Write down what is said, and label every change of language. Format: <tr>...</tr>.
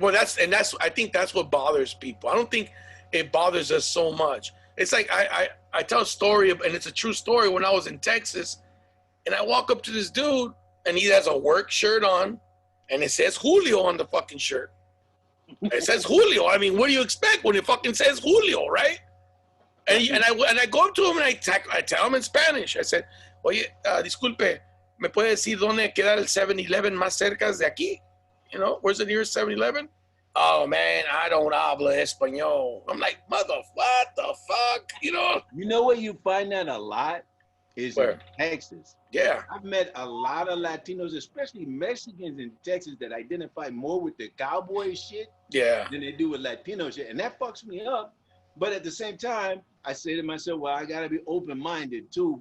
<en>Well, I think that's what bothers people. I don't think it bothers us so much. It's like I tell a story, and it's a true story. When I was in Texas, and I walk up to this dude, and he has a work shirt on, and it says Julio on the fucking shirt. It says Julio. I mean, what do you expect when it fucking says Julio, right? And I go up to him and I tell him in Spanish. I said,</en> <es>oye, disculpe, ¿me puede decir dónde queda el 7-Eleven más cerca de aquí?</es> <en>You know, where's the nearest 7-Eleven? Oh, man, I don't</en> <es>habla español.</es> <en>I'm like, what the fuck? You know where you find that a lot? Is in Texas. Yeah. I've met a lot of Latinos, especially Mexicans in Texas, that identify more with the cowboy shit than they do with Latino shit. And that fucks me up. But at the same time, I say to myself, well, I got to be open-minded too.</en>